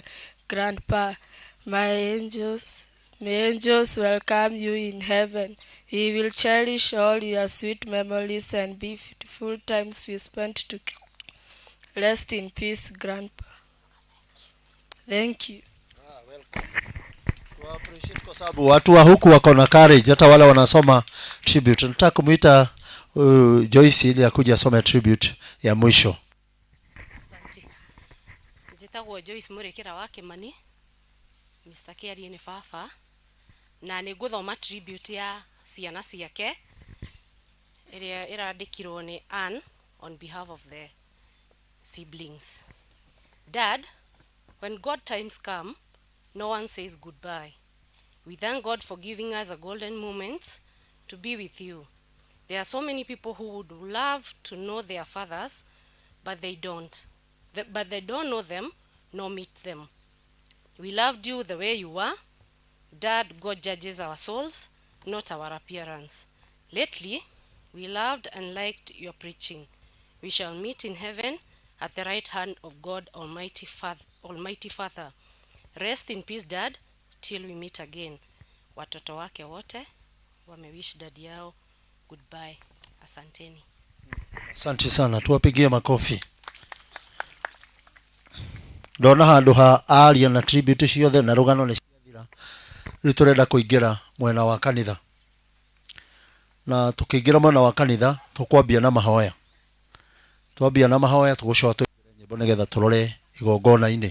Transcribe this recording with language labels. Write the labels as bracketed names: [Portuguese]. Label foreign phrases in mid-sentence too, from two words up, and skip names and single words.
[English] Grandpa, may angels welcome you in heaven. We will cherish all your sweet memories and beautiful times we spent together. Rest in peace, Grandpa. Thank you. [Swahili] Kwa sababu watu wa huku wako na courage, hata wale wanasoma tribute. Nataka kumuita Joyce ili akuja asome tribute ya mwisho. Asante. [Kikuyu] Njitagwo Joyce Murekera wa Kimani. Mr. Kiarie ni baba na nĩ ngũthoma tribute ya ciana ciake ĩrĩa ĩrandĩkirwo nĩ Ann [English] on behalf of the siblings. Dad, when God times come, no one says goodbye. We thank God for giving us a golden moment to be with you. There are so many people who would love to know their fathers, but they don't. But they don't know them nor meet them. We loved you the way you were. Dad, God judges our souls, not our appearance. Lately, we loved and liked your preaching. We shall meet in heaven at the right hand of God Almighty Father. Rest in peace, Dad, till we meet again. [Swahili] Watoto wake wote wamewish dad yao goodbye. Asanteni. Asante sana, tuwapigie makofi. [Kikuyu] Ndona handu ha aria na tribute ciothe na rugano ni ciathira. Riu turenda kuingira mwena wa kanitha. Na tukiingira mwena wa kanitha, tukwambia na mahoya. Twambia na mahoya tugucoka nyimbo nigetha turore igongona-ini.